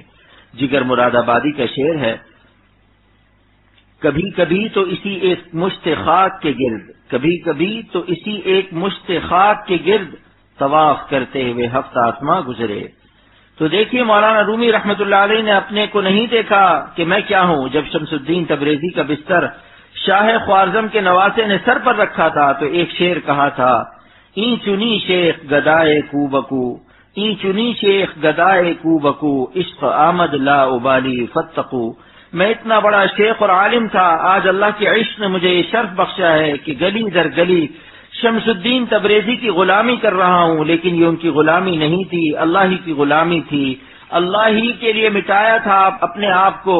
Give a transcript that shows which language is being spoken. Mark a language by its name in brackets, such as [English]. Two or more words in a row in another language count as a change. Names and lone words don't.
[Urdu] جگر مراد آبادی کا شعر ہے، کبھی کبھی تو اسی ایک مشت خاک کے گرد، کبھی کبھی تو اسی ایک مشت خاک کے گرد، طواف کرتے ہوئے 7 آسماں گزرے۔ تو دیکھیے مولانا رومی [Arabic] رحمت اللہ علیہ [Urdu] نے اپنے کو نہیں دیکھا کہ میں کیا ہوں۔ جب شمس الدین تبریزی کا بستر شاہ خوارزم کے نواسے نے سر پر رکھا تھا تو ایک شعر کہا تھا [Persian] این چنی شیخ گدائے کوبکو، این چنی شیخ گدائے کوبکو، عشق آمد لا ابالی فتقو۔ [Urdu] میں اتنا بڑا شیخ اور عالم تھا، آج اللہ کے عشق نے مجھے یہ شرف بخشا ہے کہ گلی در گلی شمس الدین تبریزی کی غلامی کر رہا ہوں، لیکن یہ ان کی غلامی نہیں تھی، اللہ ہی کی غلامی تھی۔ اللہ ہی کے لیے مٹایا تھا اپنے آپ کو۔